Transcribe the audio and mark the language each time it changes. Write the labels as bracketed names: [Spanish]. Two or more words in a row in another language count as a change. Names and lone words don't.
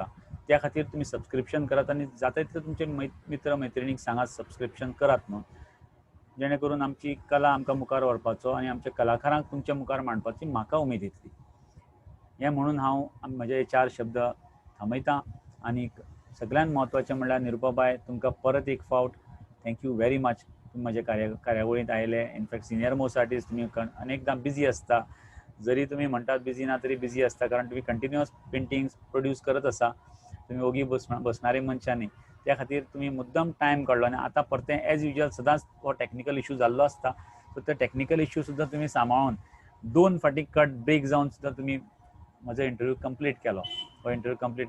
[Konkani] त्या खातीर तुमी सबस्क्रिप्शन करात आनी जाता तितले तुमचे मित्र मैत्रिणीक सांगात सबस्क्रिप्शन करात म्हणून, जेणे करून आमची कला आमकां मुखार व्हरपाचो आनी आमच्या कलाकारांक तुमच्या मुखार मांडपाची म्हाका उमेद येतली. हें म्हणून हांव म्हजे 4 शब्द थांबयतां. आनी सगळ्यांत म्हत्वाचें म्हणल्यार निरुपाबाई, तुमकां परत एक फावट [English] thank you very much [Konkani] तुम्ही माझ्या कार्यावळींत आयले. [English] in fact senior most artist [Konkani] तुम्ही अनेकदा बिझी असता. जरी तुम्ही म्हणटात बिझी ना तरी बिझी असता, कारण तुम्ही [English] continuous paintings produce [Konkani] करत आसा. तुम्ही ओगी बसणारे मनशांनी त्या खातीर तुम्ही मुद्दम टायम काडलो. आनी आतां परतें [English] as usual [Konkani] सदांच हो [English] technical issue [Konkani] जाल्लो आसता. सो ते [English] technical issue [Konkani] सुद्दां तुम्ही सांबाळून 2 फाटी कट ब्रेक जावन सुद्दां तुम्ही म्हजो [English] interview complete [Konkani] केलो. हो [English] interview complete [Konkani] केलो.